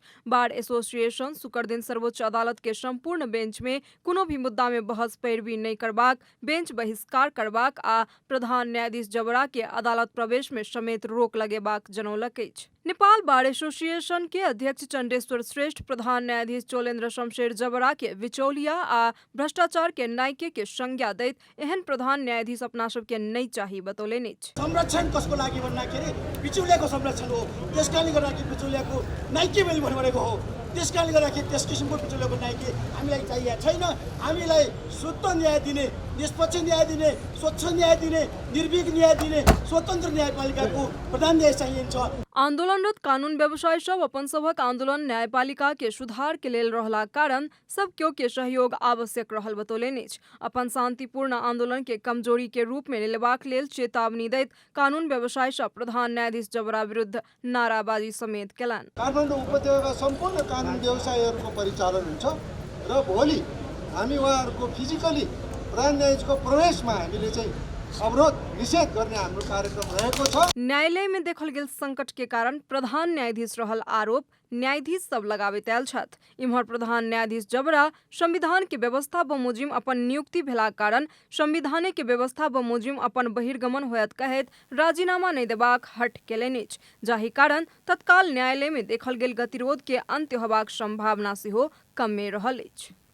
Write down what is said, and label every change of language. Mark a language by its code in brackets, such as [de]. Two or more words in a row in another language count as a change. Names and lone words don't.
[mai] बार एसोसिएशन शुक्र दिन सर्वोच्च अदालत के संपूर्ण बेंच में कोनो भी मुद्दा में बहस पैरवी नहीं करबाक, बेंच बहिष्कार करबाक आ प्रधान न्यायाधीश जबरा के अदालत प्रवेश में समेत रोक लगेबाक जनौलक अछि। नेपाल बार एसोसिएशन के अध्यक्ष चंडेश्वर श्रेष्ठ प्रधान न्यायाधीश चोलेन्द्र शमशेर जबरा के बिचौलिया आ भ्रष्टाचार के नायके के संज्ञा दैत एहन प्रधान न्यायाधीश अपना सब के नहीं चाहिए बतौलनि अछि। [ne] संरक्षण कसको लागि भन्दाखेरि बिचौलियाको संरक्षण हो, त्यसकारणले गर्दाखेरि बिचौलियाको नायके मैले भनेको हो। त्यसकारणले गर्दाखेरि त्यस किसिमको बिचौलियाको नायके हामीलाई चाहिएको छैन। हामीलाई शुद्ध न्याय दिने, निष्पक्ष न्याय दिने, स्वच्छ न्याय दिने, निर्भीक न्याय दिने स्वतन्त्र न्यायपालिकाको प्रधान न्याय चाहिन्छ। [mai] आंदोलनरत कानून व्यवसायी सब अपन सभक आंदोलन न्यायपालिका के सुधार के लेल रहला कारण सब केओ के सहयोग आवश्यक रहल बतौलनि अछि। अपन शांतिपूर्ण आंदोलन के कमजोरी के रूप में लेबाक लेल चेतावनी दैत कानून व्यवसायी सब प्रधान न्यायाधीश जबरा विरुद्ध नाराबाजी समेत केलनि। [ne] काठमाडौँ उपत्यका सम्पूर्ण कानून व्यवसायीहरूको परिचालन हुन्छ र भोलि हामी उहाँहरूको फिजिकली प्रधान न्यायाधीशको प्रवेशमा हामीले चाहिँ अवरोध निषेध गर्ने हाम्रो कार्यक्रम रहेको छ। [mai] न्यायालय में देखल गेल संकट के कारण प्रधान न्यायाधीश रहल आरोप न्यायाधीश सब लगाबैत आयल छथि। इम्हर प्रधान न्यायाधीश जबरा संविधान के व्यवस्था बमोजिम अपन नियुक्ति भेला कारण संविधाने के व्यवस्था बमोजिम अपन बहिर्गमन होयत कहैत राजीनामा नहीं देबाक हट केलनि अछि, जाहि कारण तत्काल न्यायालय में देखल गेल गतिरोध के अंत्य होबाक संभावना सेहो कमे रहल अछि।